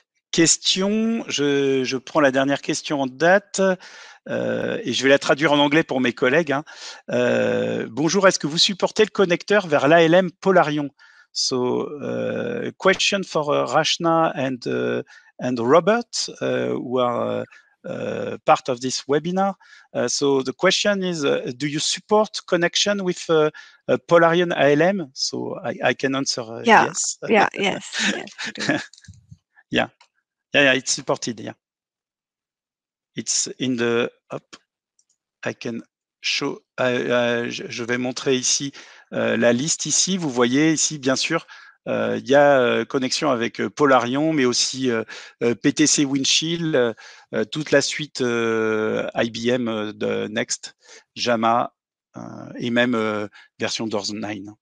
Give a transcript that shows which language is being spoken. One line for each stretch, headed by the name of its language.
French: Question, je prends la dernière question en date et je vais la traduire en anglais pour mes collègues. Hein. Bonjour, est-ce que vous supportez le connecteur vers l'ALM Polarion?
English: So, question for Rachna and Robert, who are part of this webinar. So the question is, do you support connection with Polarion ALM? So I can answer yes. Yes, we do. Yeah, it's supported. Yeah, it's in the I can show.
French: Je vais montrer ici la liste ici. Vous voyez ici, bien sûr, il y a connexion avec Polarion, mais aussi PTC Windshield, toute la suite IBM de Next, JAMA et même version Doors 9.